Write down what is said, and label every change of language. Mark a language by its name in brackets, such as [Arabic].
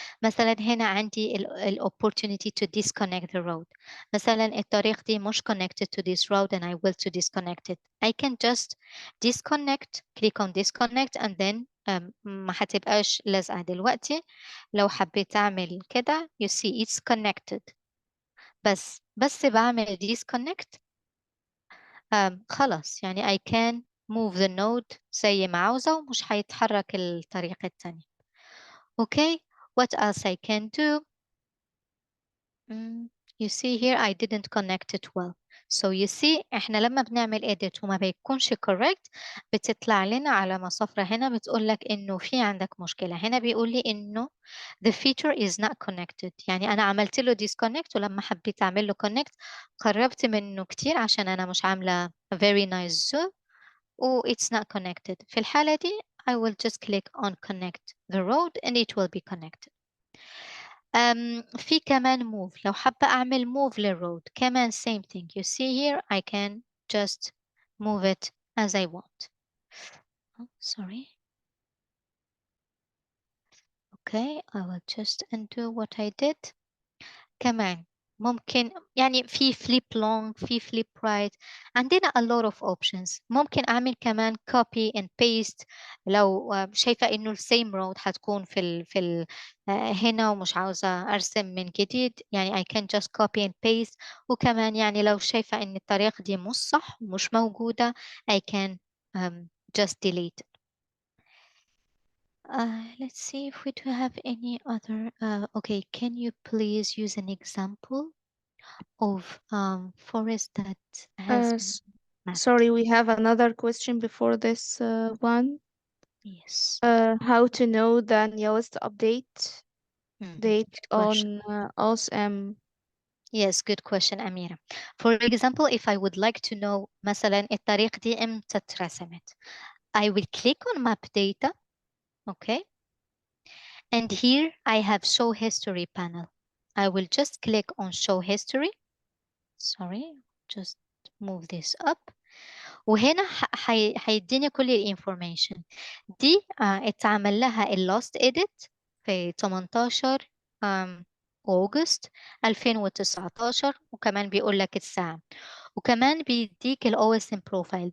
[Arabic] مثلا هنا عندي ال [English] opportunity to disconnect the road. [Arabic] مثلا الطريق دي مش [English] connected to this road and I will to disconnect it. I can just disconnect, click on disconnect and then [Arabic] ما هتبقاش لازقة دلوقتي. لو حبيت أعمل كده [English] you see it's connected. [Arabic] بس بعمل disconnect خلاص يعني [English] I can move the node [Arabic] زي ما عاوزة ومش هيتحرك الطريق التاني. [English] Okay, what else I can do? You see here I didn't connect it well. So you see [Arabic] احنا لما بنعمل edit وما بيكونش correct بتطلع لنا علامة صفرة هنا بتقول لك إنه في عندك مشكلة. هنا بيقول لي إنه [English] the feature is not connected. [Arabic] يعني أنا عملت له disconnect ولما حبيت أعمل له connect قربت منه كتير عشان أنا مش عاملة [English] a very nice zoom [Arabic] و [English] it's not connected. [Arabic] في الحالة دي [English] I will just click on connect the road and it will be connected. في كمان move [Arabic] لو حابة أعمل [English] move للroad كمان same thing you see here I can just move it as I want. Oh, sorry. Okay, I will just undo what I did. كمان [Arabic] ممكن يعني في flip long في flip right. عندنا [English] a lot of options. [Arabic] ممكن أعمل كمان copy and paste لو شايفة إنه ال same road هتكون هنا ومش عاوزة أرسم من جديد، يعني [English] I can just copy and paste. [Arabic] وكمان يعني لو شايفة إن الطريقة دي مش صح ومش موجودة [English] I can just delete it. Let's see if we do have any other. Okay, can you please use an example of forest that has S- mapped? Sorry, we have another question before this one. Yes. How to know the newest update date Good question. on OSM? Yes, good question, Amira. For example, if I would like to know [Arabic] مثلا الطريق دي امتى اترسمت, [English] I will click on map data, okay? And here I have show history panel. I will just click on show history. Sorry, just move this up. [Arabic] وهنا هيديني كل الانفورميشن دي. اتعمل لها اللاست edit في 18 أغسطس 2019، وكمان بيقول لك الساعة، وكمان بيديك ال OSM profile.